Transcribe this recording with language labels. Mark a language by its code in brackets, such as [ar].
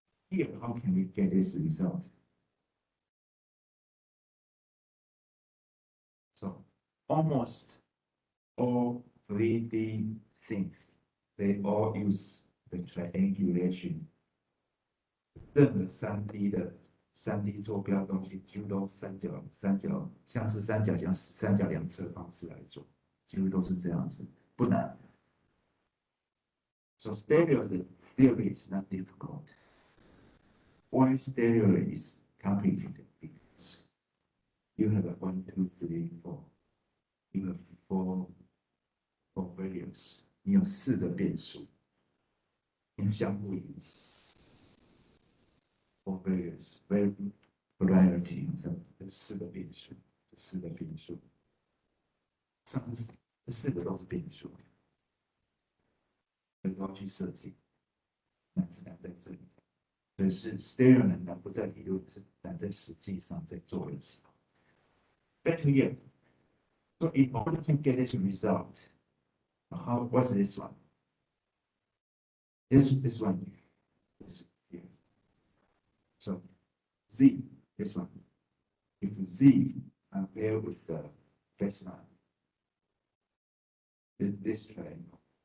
[en] Here, how can we get this result? So almost all 3D things, they all use the triangulation. [zh] 任何3D 的3D 坐标东西，几乎都三角，像是三角量测方式来做，几乎都是这样子，不难。 [en] So stereo theory is not difficult. Why stereo is complicated? Because you have a 1, 2, 3, 4. You have four variables. [zh] 你有4个变数，因相互影响。 [en] 4 variables, variability [zh] 有4个变数，上次这4个都是变数。都要去设计，难是难在这里，所以是 stereo 难不在理论，是难在实际上在做的时候。 [en] Back to here. So in order to get this result, what's this one? This one is here. So Z, this one. If Z compare with the baseline, this triangle.